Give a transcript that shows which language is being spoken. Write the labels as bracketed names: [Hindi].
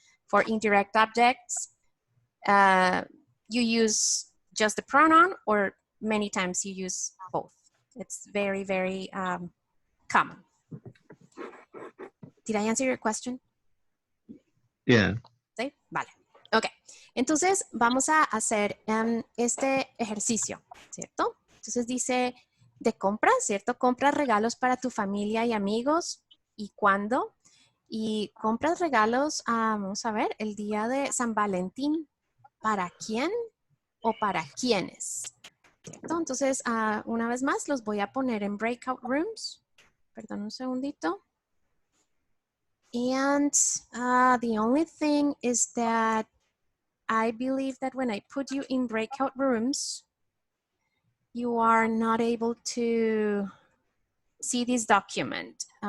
[English] For indirect objects, you use just the pronoun, or many times you use both. It's very, very common. Did I answer your question? Yeah. [Spanish] ¿Sí? Vale. Ok. Entonces, vamos a hacer este ejercicio, ¿cierto? Entonces dice de compras, ¿cierto? Compras regalos para tu familia y amigos. ¿Y cuándo? Y compras regalos, vamos a ver, el día de San Valentín. ¿Para quién o para quiénes? ¿Cierto? Entonces, una vez más, los voy a poner en breakout rooms. Perdón un segundito. [English] And the only thing is that I believe that when I put you in breakout rooms, you are not able to see this document.